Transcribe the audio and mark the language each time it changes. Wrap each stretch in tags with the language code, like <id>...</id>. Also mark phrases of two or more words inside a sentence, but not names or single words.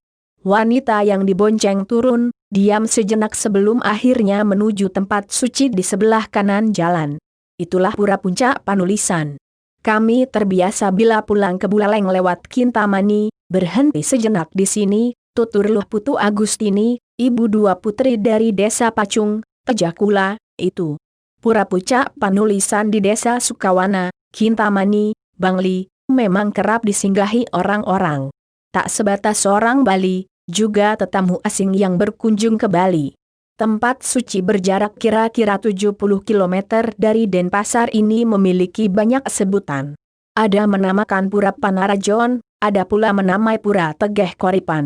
<id>Wanita yang dibonceng turun, diam sejenak sebelum akhirnya menuju tempat suci di sebelah kanan jalan. Itulah Pura Puncak Panulisan. Kami terbiasa bila pulang ke Buleleng lewat Kintamani, berhenti sejenak di sini, tutur Luh Putu Agustini, ibu dua putri dari desa Pacung, Tejakula, itu. Pura Puncak Panulisan di desa Sukawana, Kintamani, Bangli, memang kerap disinggahi orang-orang. Tak sebatas orang Bali, juga tetamu asing yang berkunjung ke Bali. Tempat suci berjarak kira-kira 70 km dari Denpasar ini memiliki banyak sebutan. Ada menamakan Pura Panarajon, ada pula menamai Pura Tegeh Koripan.</id>